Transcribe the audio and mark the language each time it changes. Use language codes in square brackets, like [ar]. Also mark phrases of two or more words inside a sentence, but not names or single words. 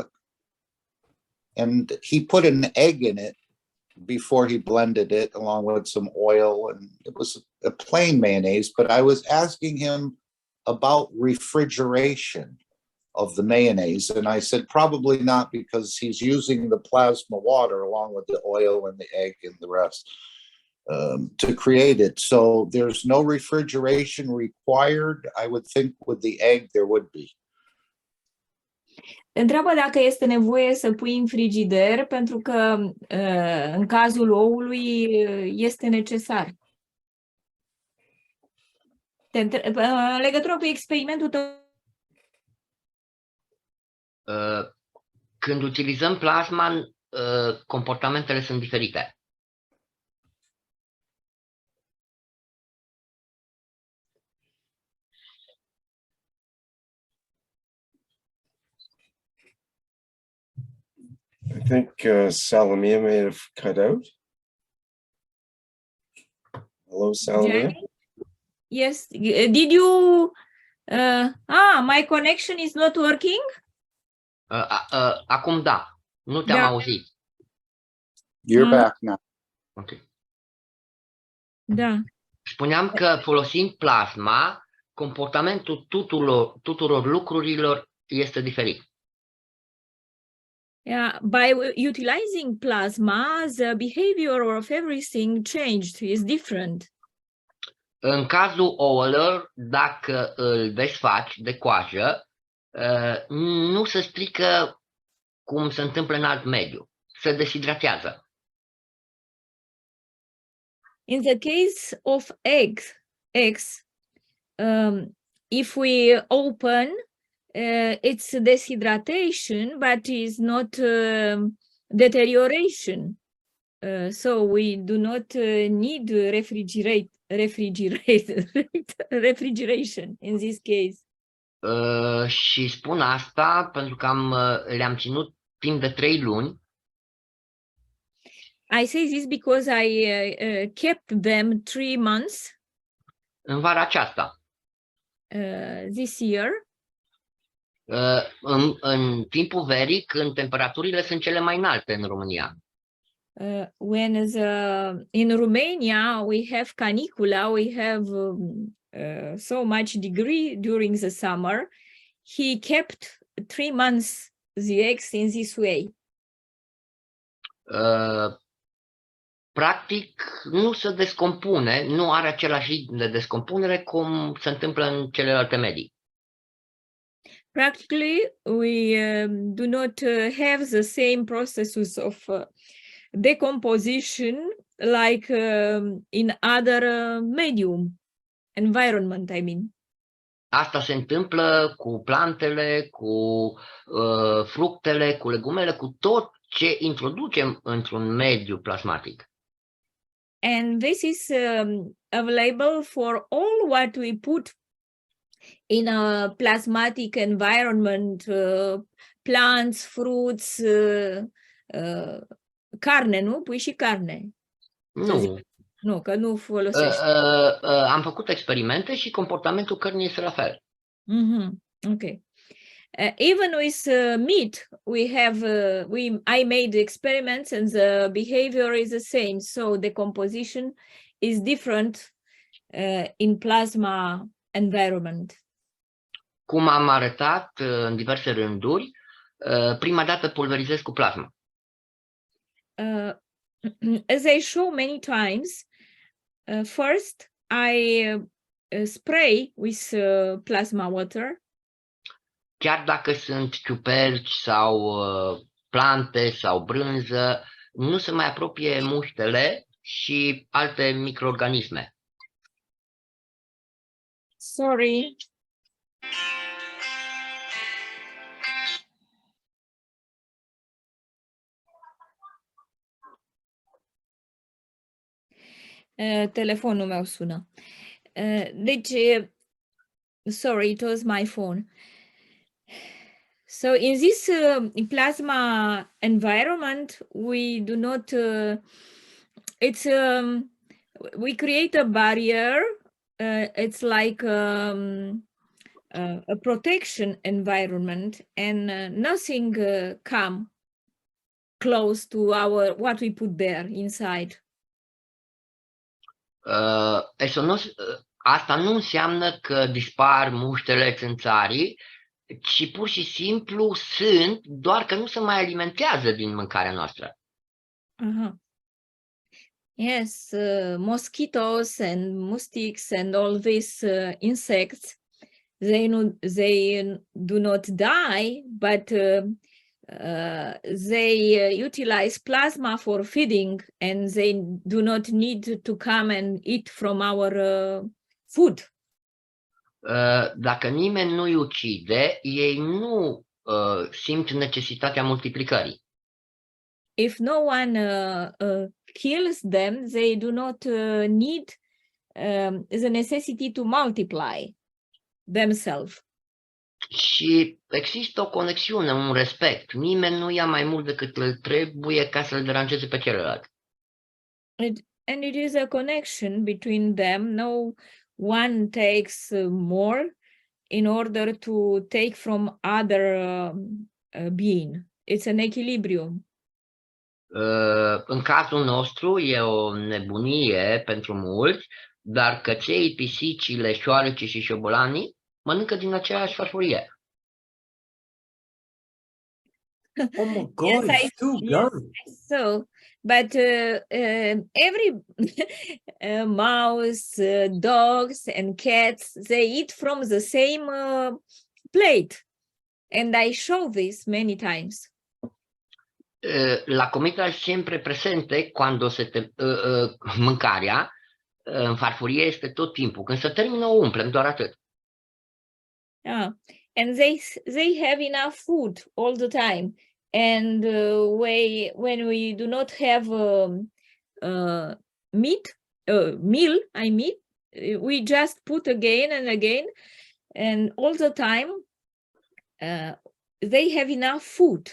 [en] And he put an egg in it before he blended it along with some oil, and it was a plain mayonnaise, but I was asking him about refrigeration of the mayonnaise, and I said probably not, because he's using the plasma water along with the oil and the egg and the rest to create it. So there's no refrigeration required. I would think with the egg there would be. [ro] Întreabă dacă este nevoie să pui în frigider, pentru că în cazul oului este necesar. În legătură cu experimentul tău. Când utilizăm plasma, comportamentele sunt diferite. [en] I think Salamia may have cut out. Hello, Salamia. Giani? Yes. Did you... my connection is not working? [ro] Acum da, nu te-am Da. auzit. [en] You're back now. Ok. [ro] Da. Spuneam că folosind plasma, comportamentul tuturor lucrurilor este diferit. [en] Yeah, by utilizing plasma, the behavior of everything changed, is different. [ro] În cazul ouălor, dacă îl desfaci de coajă, nu se strică cum se întâmplă în alt mediu. Se deshidratează. [en] In the case of eggs, if we open, it's deshydration, but is not deterioration. So we do not need refrigeration in this case. [ro] Și spun asta pentru că le-am ținut timp de 3 luni. [en] I say this because I kept them 3 months. [ro] În vara aceasta. [en] This year. [ro] În timpul verii, când temperaturile sunt cele mai înalte în România. [en] When in Romania we have canicula, we have so much degree during the summer. He kept 3 months the eggs in this way. [ro] Practic nu se descompune, nu are același ritm de descompunere cum se întâmplă în celelalte medii. [en] Practically, we do not have the same processes of decomposition like in other medium environment, I mean. [ro] Asta se întâmplă cu plantele, cu fructele, cu legumele, cu tot ce introducem într-un mediu plasmatic. [en] And this is available for all what we put in a plasmatic environment, plants, fruits, [ro] carne, nu? Pui și carne. Nu. Nu, că nu folosești. Am făcut experimente și comportamentul cărnii este la fel. [en] Okay. Even with meat, I made experiments and the behavior is the same. So the composition is different in plasma environment. [ro] Cum am arătat în diverse rânduri, prima dată pulverizez cu plasma. [en] As I show many times, first I spray with plasma water. [ro] Chiar dacă sunt ciuperci sau plante sau brânză, nu se mai apropie muștele și alte microorganisme. Sorry. Telefonul meu sună. Deci, [en] sorry, it was my phone. So in this plasma environment, we do not, we create a barrier. It's like a protection environment, and nothing come close to what we put there inside. [ro] Asta nu înseamnă că dispar muștele, țânțarii, ci pur și simplu sunt, doar că nu se mai alimentează din mâncarea noastră. [en] Yes, mosquitoes and moustiques and all these insects, they do not die, but they utilize plasma for feeding, and they do not need to come and eat from our food. [ro] Dacă nimeni nu-i ucide, ei nu simt necesitatea multiplicării. If no one kills them, they do not need the necessity to multiply themselves. Și există o conexiune, un respect. Nimeni nu ia mai mult decât îl trebuie ca să-l deranjeze pe celălalt. [en] And it is a connection between them. No one takes more in order to take from other being. It's an equilibrium. [ro] În cazul nostru e o nebunie pentru mulți, dar căței, pisicile, șoarecii și șobolanii mănâncă din aceeași farfurie. [en] Oh my God, Yes, it's still going. So, but every mouse, dogs, and cats, they eat from the same plate, and I show this many times. La comida è sempre presente quando [ro] mâncarea în farfurie este tot timpul. Când se termină, o umplem, doar atât. [en] Yeah, and they have enough food all the time. And when we do not have meal, we just put again and again, and all the time they have enough food.